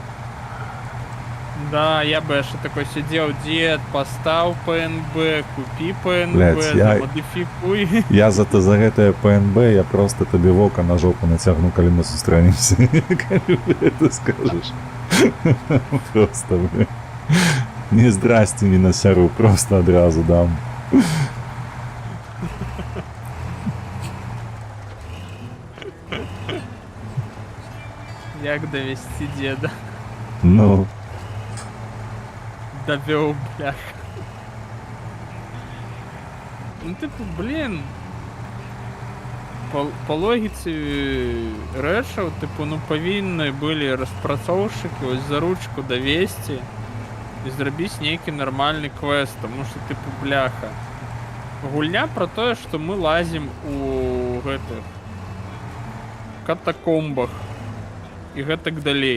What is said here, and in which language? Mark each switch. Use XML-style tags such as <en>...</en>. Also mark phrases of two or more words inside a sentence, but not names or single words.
<ru>Да, я бы яшчэ такой сидел, дед,</ru> <uk>постав ПНБ, купи ПНБ,</uk> <ru>Блядь, замодификуй.</ru> <be>Я за гэтае ПНБ, я просто табе вока на жопу нацягну, калі мы сустрэнемся. Калі ты скажаш. Просто, блядь. Не здрасце, не на сяру, просто адразу дам.</be> <uk>Як довести деда? Ну...</uk> <ru>Довел, бляха. Ну типу, блін.</ru> <be>По логіці рэчаў, типу, ну павінны былі распрацоўшчыкі ось за ручку давесці і зрабіць нейкі нармальны квест, тому што, типу, бляха. Гульня про тое, што мы лазім у гэтых катакомбах і гэтак далей.</be>